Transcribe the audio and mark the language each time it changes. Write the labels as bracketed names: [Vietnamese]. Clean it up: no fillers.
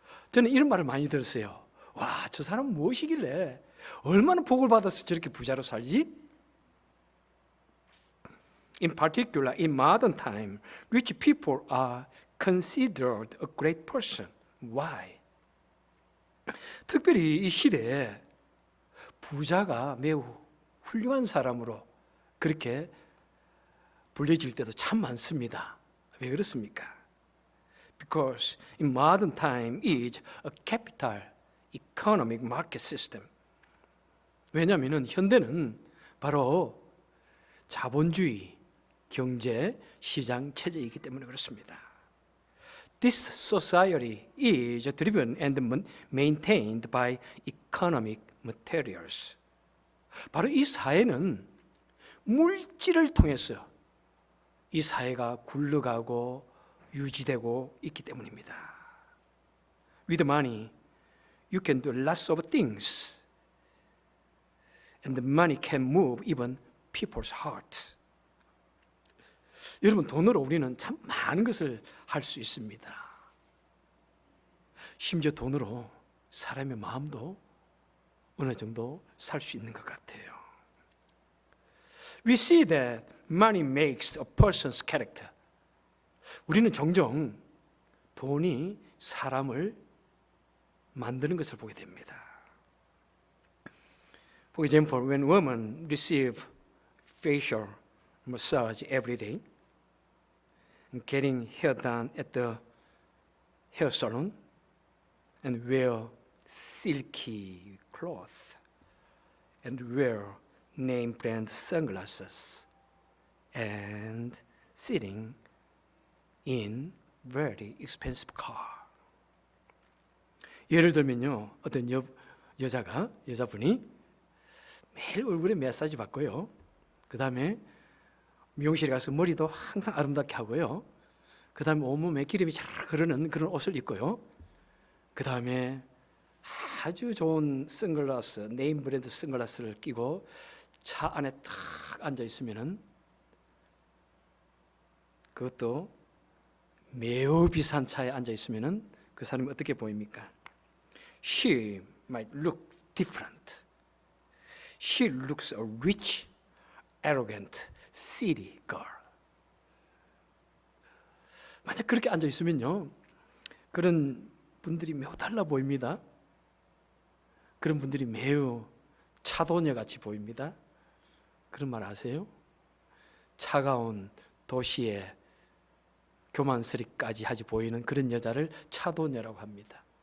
[Korean] 저는 이런 말을 많이 들었어요. 와, 저 사람은 무엇이길래 얼마나 복을 받아서 저렇게 부자로 살지? [English] In particular, in modern time, rich people are considered a great person. Why? [Korean] 특별히 이 시대에 부자가 매우 훌륭한 사람으로 그렇게 불려질 때도 참 많습니다. 왜 그렇습니까? [English] Because in modern time is a capital economic market system. [Korean] 왜냐하면 현대는 바로 자본주의 경제 시장 체제이기 때문에 그렇습니다. [English] This society is driven and maintained by economic materials. [Korean] 바로 이 사회는 물질을 통해서 이 사회가 굴러가고 유지되고 있기 때문입니다. [English] With money, you can do lots of things. And money can move even people's hearts. [Korean] 여러분, 돈으로 우리는 참 많은 것을 할 수 있습니다. 심지어 돈으로 사람의 마음도 어느 정도 살 수 있는 것 같아요. We see that money makes a person's character. 우리는 종종 돈이 사람을 만드는 것을 보게 됩니다. [English] For example, when women receive facial massage every day, and getting hair done at the hair salon, and wear silky clothes, and wear name brand sunglasses, and sitting in very expensive car. [Korean] 예를 들면요, 어떤 여자분이 매일 얼굴에 마사지 받고요. 그 다음에 미용실에 가서 머리도 항상 아름답게 하고요. 그 다음에 온몸에 기름이 잘 흐르는 그런 옷을 입고요. 그 다음에 아주 좋은 선글라스, 네임 브랜드 선글라스를 끼고 차 안에 탁 앉아 있으면은, 그것도 매우 비싼 차에 앉아 있으면은 그 사람이 어떻게 보입니까? [English] She might look different. She looks a rich, arrogant city girl. [Korean] 만약 그렇게 앉아 있으면요, 그런 분들이 매우 달라 보입니다. 그런 분들이 매우 차도녀 같이 보입니다. 그런 말 아세요? 차가운 도시의 교만스럽까지 하지 보이는 그런 여자를 차도녀라고 합니다.